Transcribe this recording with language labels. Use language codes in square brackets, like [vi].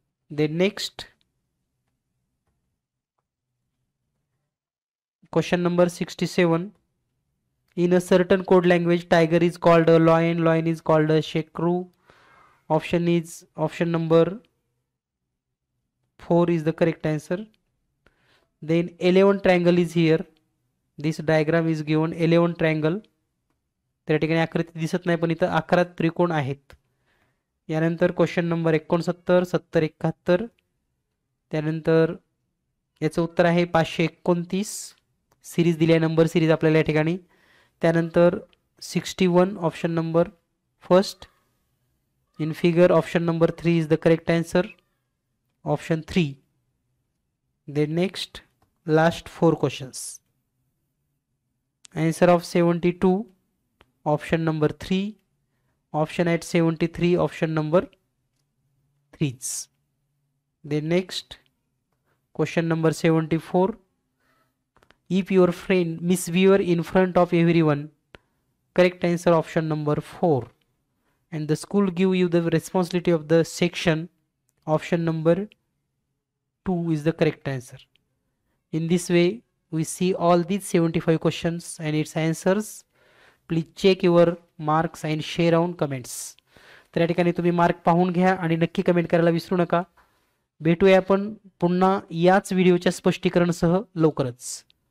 [en] Then next question number 67 in a certain code language tiger is called a lion, lion is called a shrew. Option is option number 4 is the correct answer. Then 11 triangle is here. This diagram is given 11 triangle. [mr] त्या ठिकाणी आकृती दिसत नाही पण इथं 11 त्रिकोण आहेत. यानंतर क्वेश्चन नंबर 69 70 71. त्यानंतर याचं उत्तर आहे 529. सिरीज दिली आहे नंबर सिरीज आपल्याला या ठिकाणी. त्यानंतर 61 option number first. [en] In figure option number 3 is the correct answer. Option 3. Then next last 4 questions. Answer of 72 option number 3. Option at 73 option number 3. Then next question number 74. If your friend misbehave in front of everyone, correct answer option number 4. And the school give you the responsibility of the section, option number 2 is the correct answer. In this way we see all these 75 questions and its answers. Please check your marks and share on comments. [mr] तर या ठिकाणी तुम्ही mark पाहून घ्या आणि नक्की comment करायला विसरू नका. भेटूया आपण पुन्हा याच व्हिडिओच्या स्पष्टीकरणासह लवकरच.